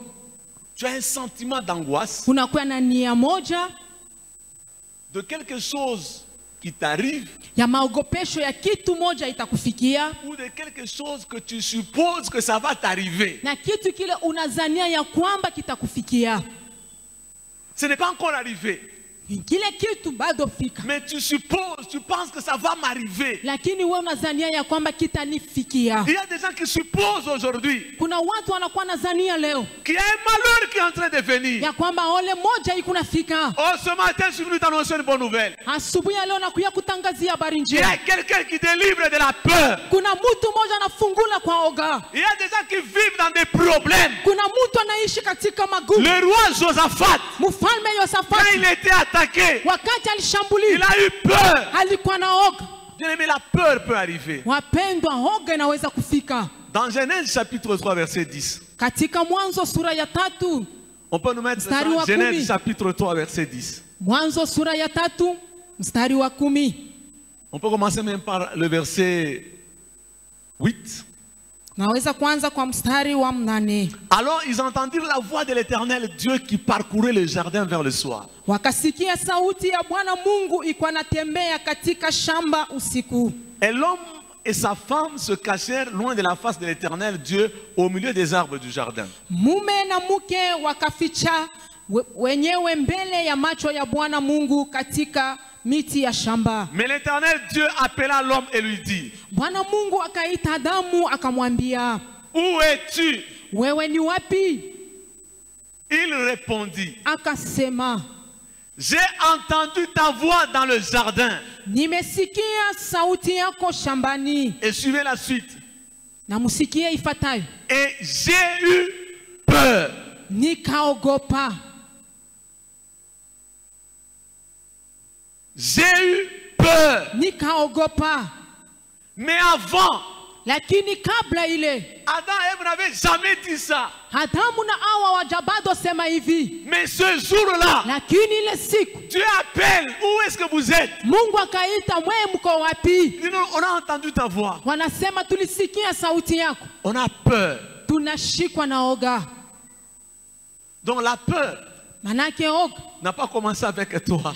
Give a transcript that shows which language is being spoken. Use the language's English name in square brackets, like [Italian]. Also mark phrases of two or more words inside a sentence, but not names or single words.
[French] Tu as un sentiment d'angoisse [Swahili] Unakuwa na nia moja [French] de quelque chose qui t'arrive [Swahili] ya maogopesho ya kitu moja itakufikia, [French] ou de quelque chose que tu supposes que ça va t'arriver. [Swahili] na kitu kile unazania ya kwamba kitakufikia. [French] Ce n'est pas encore arrivé. [Swahili] Kile kitu bado fika, [French] Mais tu supposes, tu penses que ça va m'arriver. [Swahili] lakini wewe unazania ya kwamba kitanifikia. [French] Il y a des gens qui supposent aujourd'hui [Swahili] Kuna watu wanakuwa nazania leo [French] qu'il y a un malheur qui est en train de venir. [Swahili] ya kwamba ole moja ikunafika. [French] Oh, ce matin, je suis venu t'annoncer une bonne nouvelle. [Swahili] Asubuhi ya leo nakuya kutangazia habari [French] Il y [Swahili] njema. [French] a quelqu'un qui délivre de la peur. [Swahili] Kuna mtu mmoja anafungula kwa oga. [French] Il y a des gens qui vivent dans des problèmes. [Swahili] Kuna mtu anaishi katika magumu. [French] Le roi Josaphat, [Swahili] Mfalme [French] quand il [Swahili] Yosafati [French] était attaqué, [Swahili] wakati [French] il [Swahili] alishambuliwa [French] a eu peur. [Swahili] alikuwa na oga. [French] Bien aimé, la peur peut arriver. [Swahili] Wapendwa, oga inaweza kufika. [French] Dans Genèse chapitre 3, verset 10. [Swahili] Katika Mwanzo sura ya 3, [French] On peut nous mettre ça, [Swahili] Mstari wa [French] Genèse [Swahili] kumi. [French] chapitre 3, verset 10. [Swahili] Mwanzo sura ya 3 mstari wa 10. [French] On peut commencer même par le verset 8. [Swahili] Naweza kuanza kwa mstari wa 8. [French] Alors ils entendirent la voix de l'Éternel Dieu qui parcourait le jardin vers le soir. [Swahili] Wakasikia sauti ya Bwana Mungu ikuwa natembea katika shamba usiku. [French] Et l'homme et sa femme se cachèrent loin de la face de l'Éternel Dieu au milieu des arbres du jardin. [Swahili] Mume na mke wakaficha wenyewe mbele ya macho ya Bwana Mungu katika miti ya shamba. [French] Mais l'Éternel Dieu appela l'homme et lui dit, [Swahili] Bwana Mungu akaita Adamu akamwambia, [French] où es-tu? [Swahili] wewe ni wapi? [French] Il répondit, [Swahili] Akasema, [French] j'ai entendu ta voix dans le jardin. [Swahili] nimesikia sauti yako shambani. [French] Et suivez la suite. [Swahili] Na musikie ifatayo, [French] Et j'ai eu peur. [Swahili] nikaogopa. [French] J'ai eu peur. [Swahili] Nikaogopa. [French] Mais avant, [Swahili] Lakini kabla ile, [French] Adam et Ève n'avaient jamais dit ça. [Swahili] Adamu na Hawa wajabado sema hivi. [French] Mais ce jour-là, [Swahili] Lakini ile siku [French] Dieu appelle, où est-ce que vous êtes? [Swahili] Mungu akaita, mwe mko wapi? [French] Il dit, non, on a entendu ta voix. [Swahili] Wanasema tulisikia sauti yako. [French] On a peur. [Swahili] Tunashikwa na oga. [French] Donc la peur [Swahili] Manake oga [French] n'a pas commencé avec toi.